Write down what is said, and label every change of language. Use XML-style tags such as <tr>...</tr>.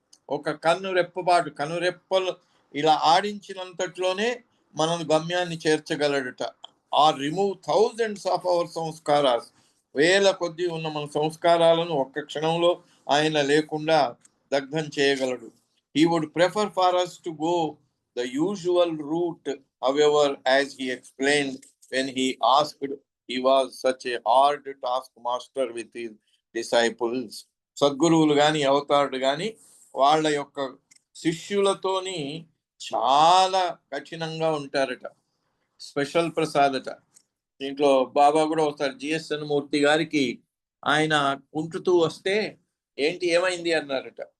<te>ఒక కనురెప్పలు ఇలా ఆడించినంతట్లోనే మనం గమ్యాన్ని చేర్చగలడట.</te> <en>Or remove thousands of our samskaras.</en> <te>వేల కొద్ది ఉన్న మన సంస్కారాలను ఒక్క క్షణంలో ఆయన లేకుండా దగ్ధం చేయగలడు.</te> <en>He would prefer for us to go the usual route, however, as he explained when he asked, he was such a hard taskmaster with his disciples.</en> <te>సద్గురువులు గాని అవతారుడు గాని వాళ్ళ యొక్క శిష్యులతోని చాలా కఠినంగా ఉంటారట. స్పెషల్ ప్రసాదట. దీంట్లో బాబా కూడా ఒకసారి జిఎస్ఎన్ మూర్తి గారికి ఆయన కుంటుతూ వస్తే ఏంటి ఏమైంది అన్నారట.</te>